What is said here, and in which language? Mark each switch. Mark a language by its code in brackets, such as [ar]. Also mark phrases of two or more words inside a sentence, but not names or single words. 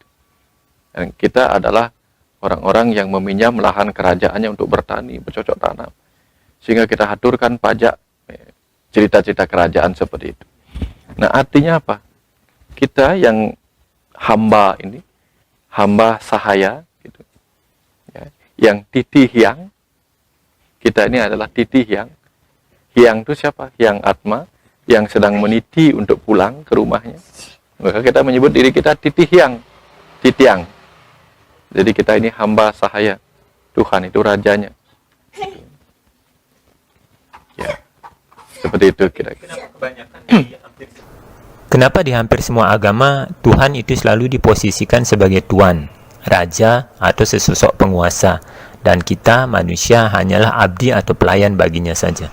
[id] Dan kita adalah orang-orang yang meminjam lahan kerajaannya untuk bertani, bercocok tanam. Sehingga kita haturkan pajak, cerita-cerita kerajaan seperti itu. Nah, artinya apa? Kita yang hamba ini, hamba sahaya, gitu. Ya, yang [ban] titi hyang, [id] kita ini adalah [ban] titi hyang. [id] Hyang itu siapa? Hyang Atma, yang sedang meniti untuk pulang ke rumahnya. Maka kita menyebut diri kita [ban] titi hyang, [id] titiang. Jadi kita ini hamba sahaya. Tuhan itu rajanya. Ya, seperti itu kira-kira. Kenapa di hampir semua agama Tuhan itu selalu diposisikan sebagai tuan, raja, atau sesosok penguasa, dan kita manusia hanyalah abdi atau pelayan baginya saja?